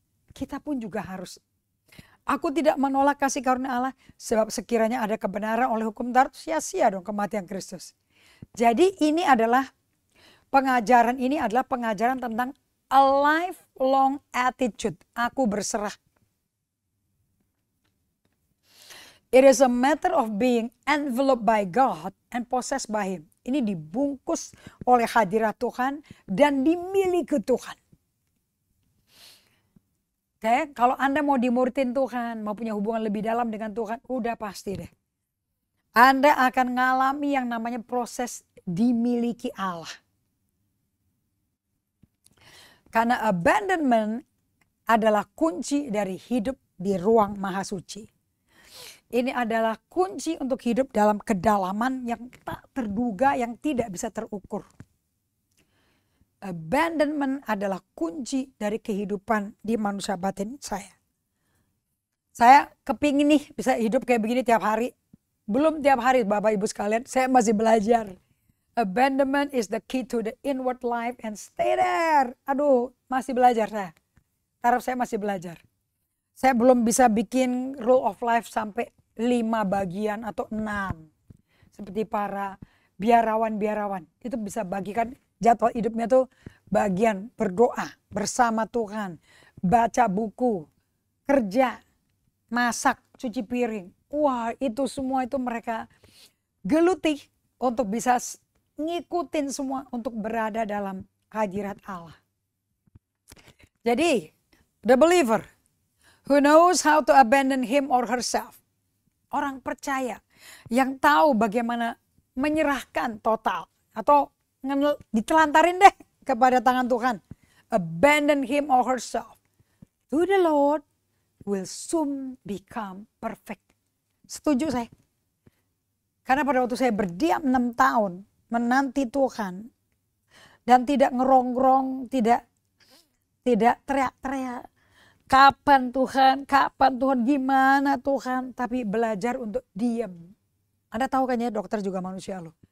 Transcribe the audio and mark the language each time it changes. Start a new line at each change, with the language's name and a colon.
Indonesian: Kita pun juga harus. Aku tidak menolak kasih karunia Allah sebab sekiranya ada kebenaran oleh hukum Taurat sia-sia dong kematian Kristus. Jadi ini adalah pengajaran tentang a lifelong attitude. Aku berserah.
English: It is a matter of being enveloped by God and possessed by Him.
Indonesian: Ini dibungkus oleh hadirat Tuhan dan dimiliki Tuhan. Oke, kalau Anda mau dimuritin Tuhan, mau punya hubungan lebih dalam dengan Tuhan, udah pasti deh. Anda akan ngalami yang namanya proses dimiliki Allah. Karena abandonment adalah kunci dari hidup di ruang maha suci. Ini adalah kunci untuk hidup dalam kedalaman yang tak terduga, yang tidak bisa terukur. Abandonment adalah kunci dari kehidupan di manusia batin saya. Saya kepingin nih bisa hidup kayak begini tiap hari. Belum tiap hari Bapak Ibu sekalian, saya masih belajar.
English: Abandonment is the key to the inward life and stay there.
Indonesian: Aduh, masih belajar saya. Taraf saya masih belajar. Saya belum bisa bikin rule of life sampai 5 bagian atau 6. Seperti para biarawan-biarawan. Itu bisa bagikan jadwal hidupnya tuh bagian berdoa bersama Tuhan. Baca buku, kerja, masak, cuci piring. Wah itu semua itu mereka geluti untuk bisa ngikutin semua untuk berada dalam hadirat Allah.
English: Jadi, the believer who knows how to abandon him or herself.
Indonesian: Orang percaya yang tahu bagaimana menyerahkan total atau ditelantarin deh kepada tangan Tuhan.
English: Abandon him or herself to the Lord will soon become perfect.
Indonesian: Setuju saya. Karena pada waktu saya berdiam 6 tahun menanti Tuhan dan tidak ngerongrong, tidak teriak-teriak, Kapan Tuhan, gimana Tuhan. Tapi belajar untuk diam. Anda tahu kan ya, dokter juga manusia loh.